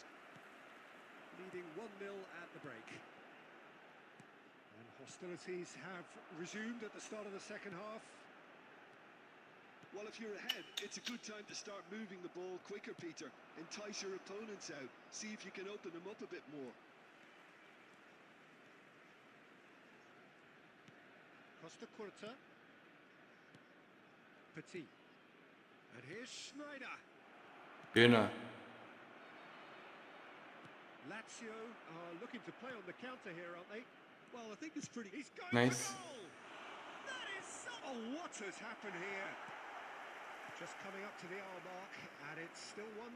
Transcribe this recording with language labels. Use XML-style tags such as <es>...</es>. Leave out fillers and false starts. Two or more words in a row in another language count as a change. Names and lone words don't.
<en>Leading 1-0 at the break. And hostilities have resumed at the start of the second half. Well, if you're ahead, it's a good time to start moving the ball quicker, Peter. Entice your opponents out. See if you can open them up a bit more. Costa Curta. Petit. And here's Schneider. Gena. Lazio are looking to play on the counter here, aren't they? Well, I think it's pretty... He's going Nice. for goal! That is so... Oh, what has happened here? Just coming up to the hour mark, and it's still 1-0.</en>